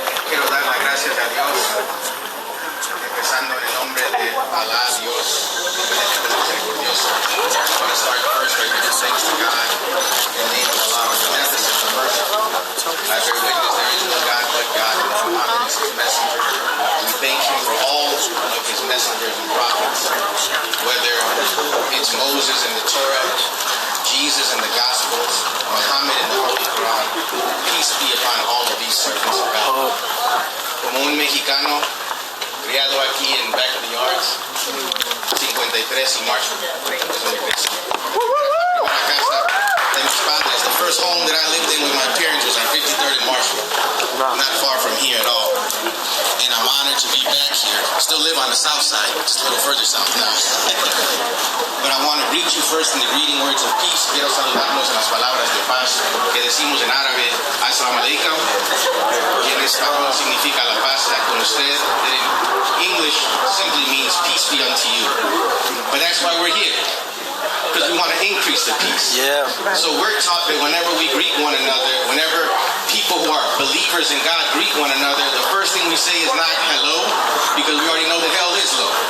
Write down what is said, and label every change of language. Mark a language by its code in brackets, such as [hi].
[es] Quiero dar las gracias a Dios, empezando en el nombre de Alá, Dios, misericordioso. [en] I want to start first by giving thanks to God in the name of Allah, beneficent and merciful. I bear witness there is no God but God, and Muhammad is his messenger. We thank him for all of his messengers and prophets, whether it's Moses and the Torah, Jesus and the Gospels, Muhammad and the Holy Quran. Peace be upon all of these servants of God. [es] Como un mexicano criado aquí en Backyards, 53 y Marshall, es donde crecí. Una casa de mis padres. [en] The first home that I lived in with my parents was on 53rd and Marshall, not far from here at all. And I'm honored to be back here. Still live on the south side, just a little further south now. But I want to greet you first in the greeting words of peace. [es] Quiero saludarlos en las palabras de paz que decimos en árabe, [ar] Assalamu alaikum, [es] que en español significa la paz está con usted. [en] That in English simply means peace be unto you. But that's why we're here, because we want to increase the peace. Yeah. So we're taught that whenever we greet one another, whenever people who are believers in God greet one another, the first thing we say is not hello, because we already know that hell is low.